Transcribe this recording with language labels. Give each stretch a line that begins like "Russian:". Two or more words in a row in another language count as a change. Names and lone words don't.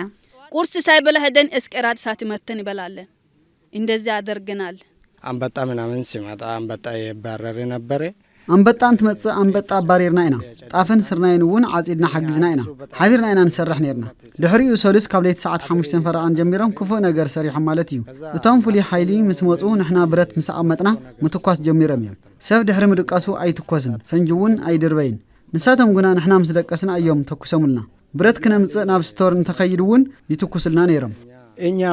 Amharic: ቁርስ ሳይበላ ሄደን እስቀራት ሳት መተን ይበላለን እንደዚህ አደርገናል አንበጣ ምናምን ሲመጣ አንበጣ ይባረር ነበር
Tigrinya: አንበጣ እንትመጽ አንበጣ ባሪርና ኢና ጣፈን ስርናይን ውን ዓጺድና ሓግዝና ኢና ሓቢርና ኢና ንሰርሕ ነርና ድሕሪኡ ሶልስ ካብ ለይቲ ሰዓት 5 ፈረቃን ጀሚሮም ክፉእ ነገር ሰሪሖም ማለት እዩ እቶም ፍሉይ ሓይሊ ምስ መጹ ንሕና ብረት ምስ ኣመጥና ምትኳስ ጀሚሮም እዮም ሰብ ድሕሪ ምድቃሱ ኣይትኮስን ፈንጂ ውን ኣይድርበይን ንሳቶም ግና ንሕና ምስ ደቀስና እዮም ተኩሰሙልና ብረት ክነምጽእ ናብ ስቶር እንተኸይድ ውን ይትኩስልና ነይሮም